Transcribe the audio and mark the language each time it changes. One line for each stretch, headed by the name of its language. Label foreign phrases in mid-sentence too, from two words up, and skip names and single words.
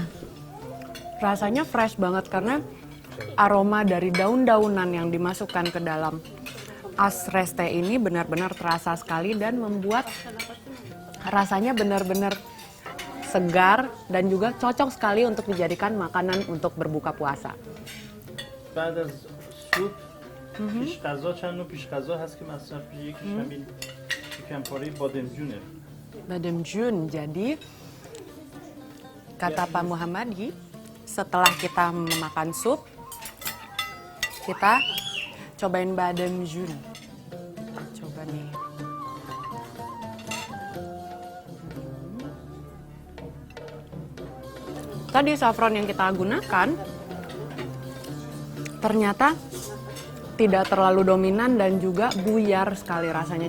Indonesian: Rasanya fresh banget karena aroma dari daun-daunan yang dimasukkan ke dalam asreste ini benar-benar terasa sekali dan membuat rasanya benar-benar segar dan juga cocok sekali untuk dijadikan makanan untuk berbuka puasa.
Persian: بعد از سوپ پیش غذا چند نوع پیش غذا هست که مصرف میشه. یکیش همین شکم پاره بادمجونه.
Indonesian: Bademjun, jadi kata Pak Muhammadi, setelah kita memakan sup, kita cobain bademjun. Coba nih. Tadi saffron yang kita gunakan ternyata tidak terlalu dominan dan juga buyar sekali rasanya.